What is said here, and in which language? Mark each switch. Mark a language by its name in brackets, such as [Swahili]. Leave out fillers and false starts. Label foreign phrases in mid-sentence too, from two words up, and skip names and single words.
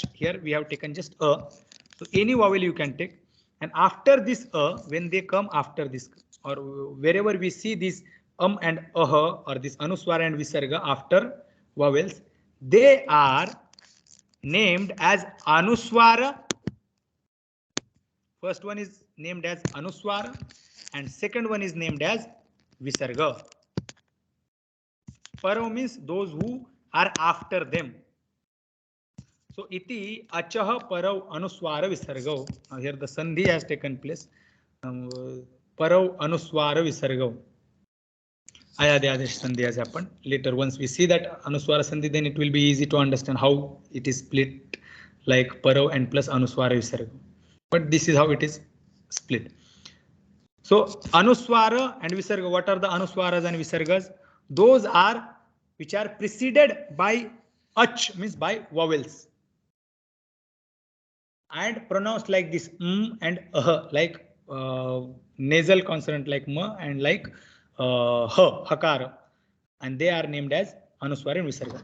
[English] Here we have taken just a. So any vowel you can take, and after this when they come after this, or wherever we see this and aha or this anuswara and visarga after vowels, they are named as anuswara. First one is named as anuswara and second one is named as visarga. Parau means those who are after them. [Sanskrit] So इति अचः परौ अनुस्वार विसर्गौ. [English] Now here the sandhi has taken place. [Sanskrit] परौ अनुस्वार विसर्गौ. [English] Ayadesh sandhi has happened. Later, once we see that anuswara sandhi, then it will be easy to understand how it is split like parau and plus [Sanskrit] अनुस्वार विसर्ग. [English] But this is how it is split. So anuswara and visarga, what are the anuswaras and visargas? Those are which are preceded by ach, means by vowels, and pronounced like this and like nasal consonant like ma and like hakara, and they are named as anuswara and visarga.